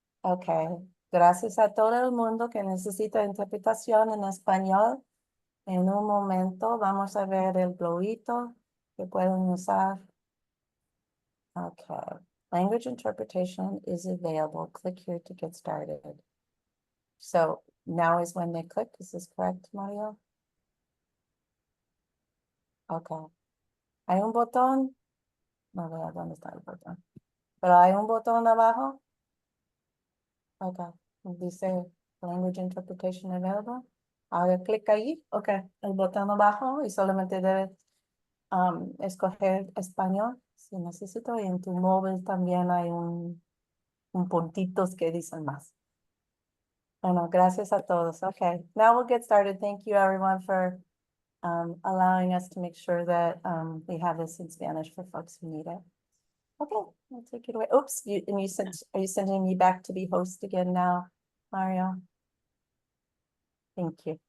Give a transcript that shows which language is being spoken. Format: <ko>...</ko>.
<es>Okay, gracias a todo el mundo que necesita interpretación en español. En un momento vamos a ver el globito que pueden usar.</es> <en>Okay, language interpretation is available. Click here to get started. So now is when they click. Is this correct, Mario?</en> <es>Okay. Hay un botón. No veo dónde está el botón. Pero hay un botón abajo. Okay. Dice</es> <en>language interpretation available.</en> <es>Haga clic ahí. Okay. El botón abajo y solamente debe escoger español si necesito. Y en tu móvil también hay un puntitos que dicen más. Bueno, gracias a todos.</es> <en>Okay, now we'll get started. Thank you everyone for allowing us to make sure that we have this in Spanish for folks who need it. Okay, I'll take it away. Oops, are you sending me back to be host again now, Mario? Thank you.</en>